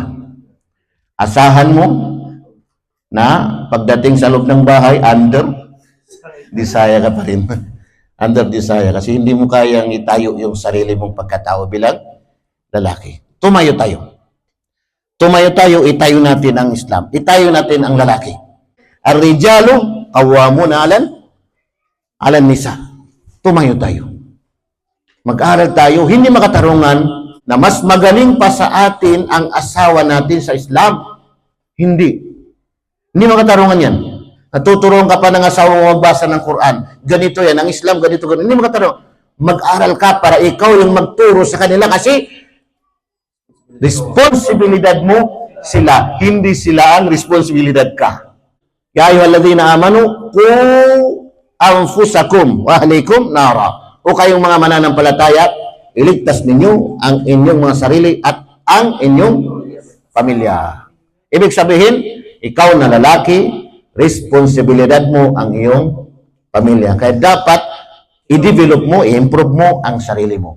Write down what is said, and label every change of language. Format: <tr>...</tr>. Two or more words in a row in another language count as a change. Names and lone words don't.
<tl>Asahan mo na pagdating sa loob ng bahay, under, disaya ka pa rin.</tl> <en>Under desire.</en> <tl>Kasi hindi mo kayang itayo yung sarili mong pagkatao bilang lalaki. Tumayo tayo. Tumayo tayo, itayo natin ang Islam. Itayo natin ang lalaki.</tl> <ar>الرجال قوامون على النساء.</ar> <tl>Tumayo tayo. Mag-aral tayo, hindi makatarungan na mas magaling pa sa atin ang asawa natin sa Islam. Hindi. Hindi makatarungan yan. Natuturuan ka pa ng asawa mo magbasa ng Quran. Ganito yan, ang Islam, ganito, ganito. Hindi makatarungan. Mag-aral ka para ikaw yung magturo sa kanila kasi responsibilidad mo sila. Hindi sila ang responsibilidad ka.</tl> <ar>يا أيها الذين آمنوا قوا أنفسكم وأهليكم نارا.</ar> <tl>O kayong mga mananampalataya, iligtas ninyo ang inyong mga sarili at ang inyong pamilya. Ibig sabihin, ikaw na lalaki, responsibilidad mo ang iyong pamilya. Kaya dapat i-develop mo, i-improve mo ang sarili mo.</tl>